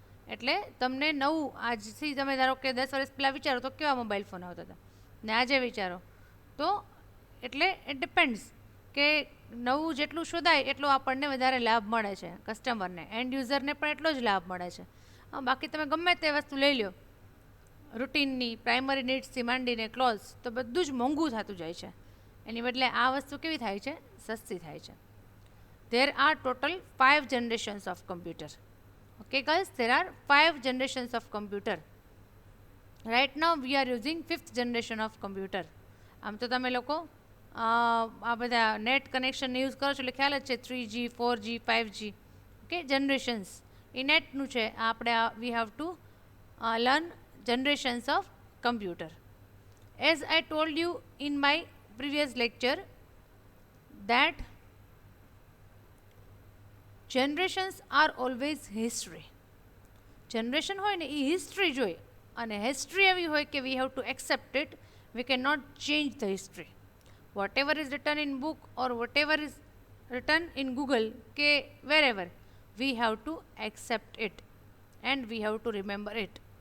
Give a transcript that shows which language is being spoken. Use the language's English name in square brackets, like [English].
[Gujarati] એટલે તમને નવું, આજથી તમે ધારો કે 10 વર્ષ પહેલાં વિચારો તો કેવા મોબાઈલ ફોન આવતા હતા ને આજે વિચારો તો, એટલે [English] it depends [Gujarati] કે નવું જેટલું શોધાય એટલો આપણને વધારે લાભ મળે છે, કસ્ટમરને, એન્ડ યુઝરને પણ એટલો જ લાભ મળે છે. બાકી તમે ગમે તે વસ્તુ લઈ લો, રૂટીનની પ્રાઇમરી નીડ્સથી માંડીને ક્લોઝ, તો બધું જ મોંઘું થતું જાય છે. એની બદલે આ વસ્તુ કેવી થાય છે? સસ્તી થાય છે. [English] There are total 5 generations of computer. Okay guys, there are 5 generations of computer. Right now we are using 5th generation of computer. [Gujarati] આમ તો તમે લોકો આ બધા નેટ કનેક્શન યુઝ કરો છો એટલે ખ્યાલ જ છે 3G 4G 5G. Okay, generations એ નેટનું છે. આપણે [English] We have to learn generations of computer. As I told you in my previous lecture that generations are always history. [Gujarati] Generation હોય ને એ હિસ્ટ્રી જોઈ, અને હિસ્ટ્રી એવી હોય કે [English] We have to accept it. We can not change the history. Whatever is written in book or whatever is written in Google કે wherever, we have to accept it and we have to remember it.